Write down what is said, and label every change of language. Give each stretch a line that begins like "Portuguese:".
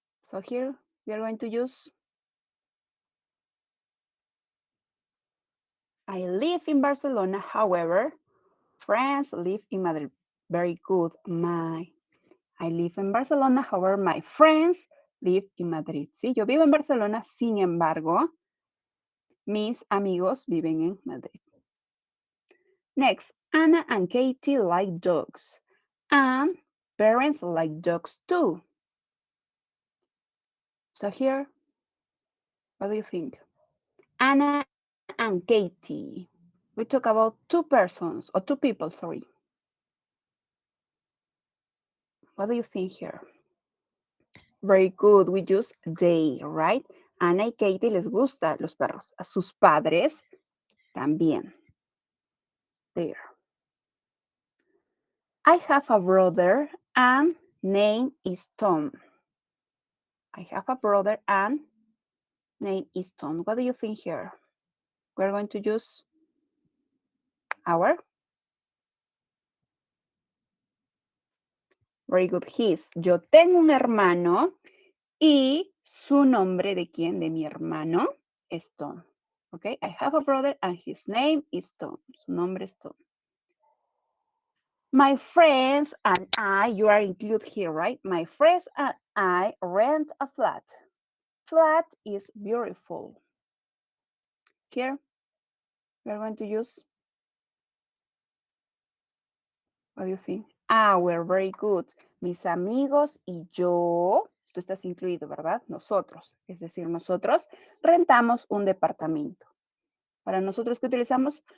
English: So here we are going to use I live in Barcelona. However, friends live in Madrid. Very good. I live in Barcelona. However, my friends live in Madrid.
Spanish: Sí, yo vivo en Barcelona. Sin embargo, mis amigos viven en Madrid.
English: Next, Anna and Katie like dogs. And parents like dogs too. So here, what do you think? Anna and Katie. We talk about two persons or two people, sorry. What do you think here? Very good. We use they, right?
Spanish: Ana y Katie les gusta los perros. A sus padres también. There.
English: I have a brother and name is Tom. I have a brother and name is Tom. What do you think here? We're going to use our. Very good. His.
Spanish: Yo tengo un hermano y su nombre de quién? De mi hermano es Tom.
English: Okay, I have a brother and his name is Tom.
Spanish: Su nombre es Tom.
English: My friends and I, you are included here, right? My friends and I rent a flat. Flat is beautiful. Here, we are going to use, what do you think? Our, very good.
Spanish: mis amigos y yo, tú estás incluido, ¿verdad? Nosotros, es decir, nosotros rentamos un departamento. Para nosotros, ¿qué utilizamos?